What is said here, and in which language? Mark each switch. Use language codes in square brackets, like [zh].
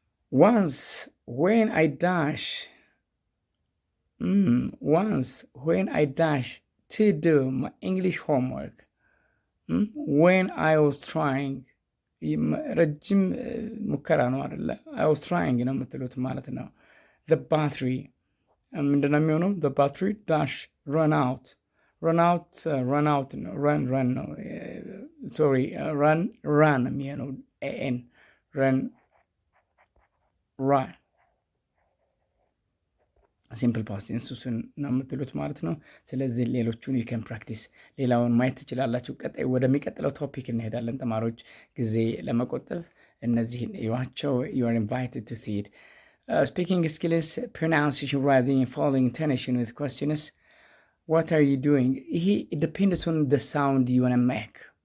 [en] Once when I dash to do my English homework, when I was trying [am] ረጅም ሙከራ ነው አይደለ? [en] I was trying [am] ነው የምትሉት ማለት ነው። the battery ምንድነው የሚሆነው? [en] the battery dash run out [am] ነው run ነው sorry run የሚሆነው an run ሲምፕል ፓስት እሱን ነው የምትሉት ማለት ነው። ስለዚህ ሌሎቹን ዩከን ፕራክቲስ ሌላውን ማየት ትችላላችሁ። ቀጣይ ወደሚቀጥለው ቶፒክ እንሄዳለን። ተማሪዎች ጊዜ ለመቆጠብ እነዚህን እዩዋቸው። [en] you are invited to see it. Speaking skills, pronunciation, writing, following intonation with questions. What are you doing? It depends on the sound you want to make.